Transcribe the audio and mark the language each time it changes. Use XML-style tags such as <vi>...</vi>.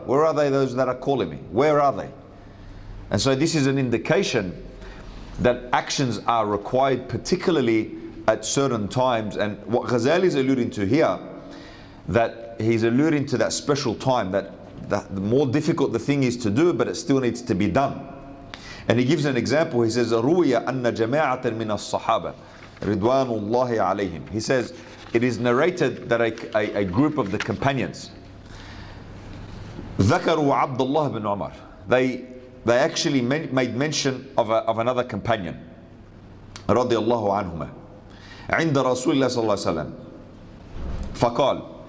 <en>Where are they, those that are calling me? Where are they? And so this is an indication that actions are required, particularly at certain times. And what Ghazali is alluding to here, that he's alluding to that special time, that the more difficult the thing is to do, but it still needs to be done. And he gives an example. He says,</en> <ar>رُوِيَ أَنَّ جَمَاعَةً مِنَ الصَّحَابَةِ رِضْوَانُ اللَّهِ عَلَيْهِمْ.</ar> <en>He says, it is narrated that a group of the companions,</en> <ar>ذَكَرُوا عَبْدُ اللَّهِ بن عُمَرٍ,</ar> <en>they actually made mention of another companion,</en> <ar>رضي الله عنهما, عند رسول الله صلى الله عليه وسلم فقال.</ar>